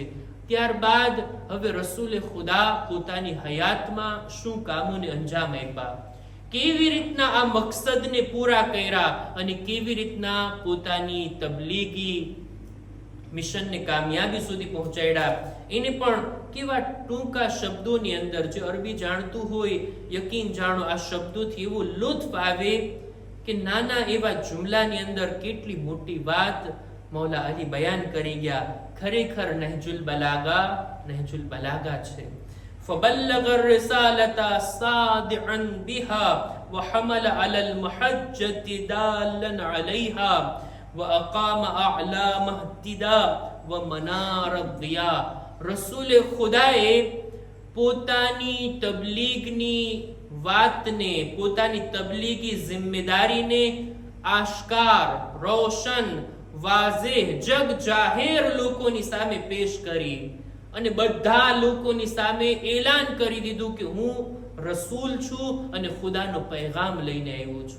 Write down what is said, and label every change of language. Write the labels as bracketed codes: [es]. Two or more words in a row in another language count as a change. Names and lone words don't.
[gu] ત્યારબાદ હવે રસૂલે ખુદા પોતાની હયાતમાં શું કામોને અંજામ આપ્યા, કેવી રીતના આ મકસદને પૂરા કર્યા અને કેવી રીતના પોતાની તબલીગી મિશનને કામયાબી સુધી પહોંચાડ્યા, એને પણ કેવા ટૂંકા શબ્દોની અંદર, જે અરબી જાણતું હોય યકીન જાણો આ શબ્દોથી એવો લુત્ફ આવે કે નાના એવા જુમલાની અંદર કેટલી મોટી વાત મૌલા અલી બયાન કરી ગયા. ખરેખર નહજુલ બલાગા છે. [ar] فبلغ الرسالة صادعا بها وحمل على المحجة دالا عليها وأقام أعلام اهتداء ومنار الضياء. [gu] રસૂલ ખુદાએ પોતાની તબલીગની વાતને, પોતાની તબલીગી જિમ્મેદારીને આશ્કાર, રોશન, વાઝેહ, જગ જાહેર લોકોની સામે પેશ કરી અને બધા લોકોની સામે એલાન કરી દીધું કે હું રસૂલ છું અને ખુદાનો પૈગામ લઈને આવ્યો છું.